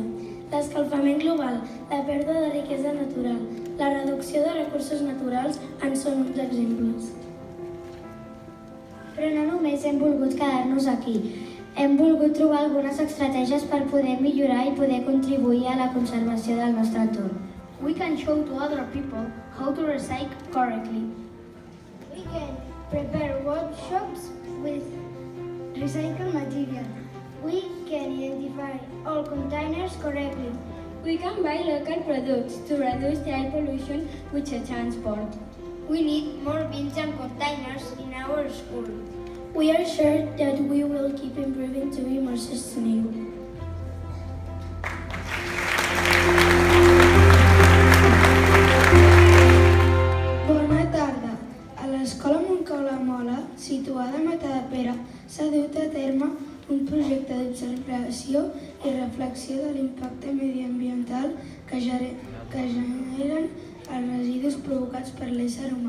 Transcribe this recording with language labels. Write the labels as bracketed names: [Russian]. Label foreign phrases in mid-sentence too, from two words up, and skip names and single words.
[Catalan] L'escalfament global, la pèrdua de riquesa natural, la reducció de recursos naturals en són uns exemples. Però no només hem volgut quedar-nos aquí. Hem volgut trobar algunes estratègies per poder millorar i poder contribuir a la conservació del nostre entorn. [English] We can show to other people how to recycle correctly. We can prepare workshops with recycled material. We can identify all containers correctly. We can buy local products to reduce the air pollution with the transport. We need more bins and containers in our school. We are sure that we will keep improving to be more sustainable. [Catalan] Bona tarda. A l'Escola Montcau La Mola, situada a Matadepera, s'ha dut a terme un projecte d'observació i reflexió de l'impacte mediambiental que generen els residus provocats per l'ésser humà.